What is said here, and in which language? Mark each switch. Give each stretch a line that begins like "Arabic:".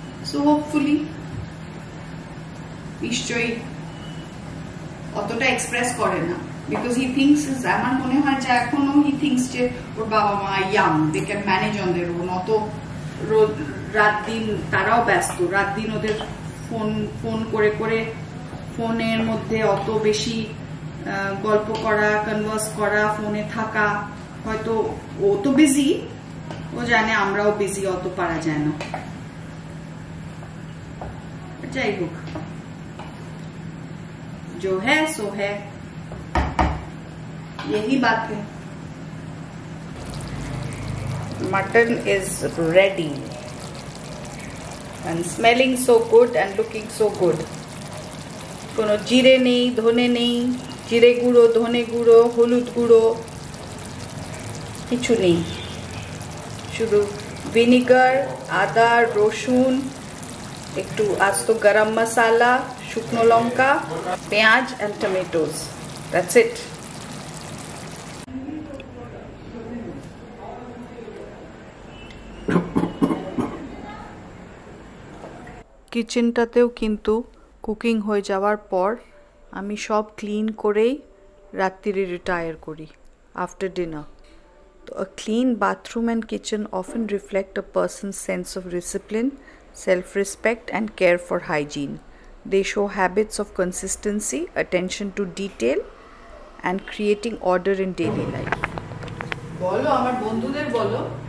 Bangla: So hopefully নিশ্চয়ই অতটা express করে না,
English: because he thinks,
Bangla: আমার মনে হয় যে এখনো হি থিংকস যে ওর বাবা মা young,
English: they can manage on their own,
Bangla: অত রাত দিন তারাও ব্যস্ত, রাত দিন ওদের ফোন করে ফোনের মধ্যে অত বেশি গল্প করা, কনভার্স করা, ফোনে থাকা, হয়তো ও তো বিজি, ও জানে আমরাও বিজি, অত পারা যায় না। যাই হোক,
Hindi: जो है सो है, यही बात है।
English: Mutton is ready and smelling so good and looking so good.
Bangla: কোনো জিরে নেই, ধনে নেই, জিরে গুঁড়ো, ধনে গুঁড়ো, হলুদ গুঁড়ো কিছু নেই, শুধু ভিনিগার, আদা, রসুন, একটু আস্ত গরম মশলা, শুকনো লঙ্কা, পেঁয়াজ
English: and tomatoes. That's it.
Bangla: কিচেনটাতেও কিন্তু কুকিং হয়ে যাওয়ার পর আমি সব ক্লিন করেই রাত্রিরে রিটায়ার করি
English: After dinner. তো a clean bathroom and kitchen often reflect a person's sense of discipline, self-respect and care for hygiene. They show habits of consistency, attention to detail and creating order in daily life.
Bangla: বলো আমার বন্ধুদের বলো।